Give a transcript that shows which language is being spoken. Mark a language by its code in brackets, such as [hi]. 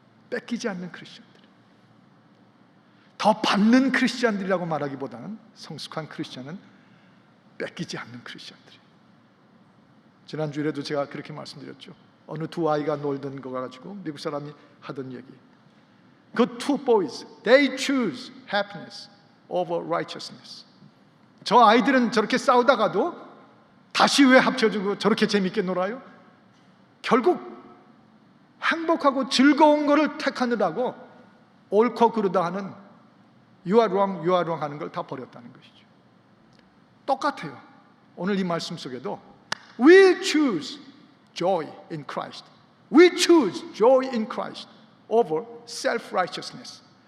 [ko] 뺏기지 않는 크리스천들. 더 받는 크리스천들이라고 말하기보다는 성숙한 크리스천은 뺏기지 않는 크리스천들이에요. 지난주에도 제가 그렇게 말씀드렸죠. 어느 두 아이가 놀던 거 가지고 미국 사람이 하던 얘기. [en] 그 two boys, they choose happiness over righteousness. [ko] 저 아이들은 저렇게 싸우다가도 다시 왜 합쳐지고 저렇게 재밌게 놀아요? 결국 행복하고 즐거운 거를 택하느라고 옳고 그르다 하는 [en] you are wrong [ko] 하는 걸 다 버렸다는 것이죠. 똑같아요. 오늘 이 말씀 속에도 [en] we choose joy in Christ. We choose joy in Christ over self-righteousness.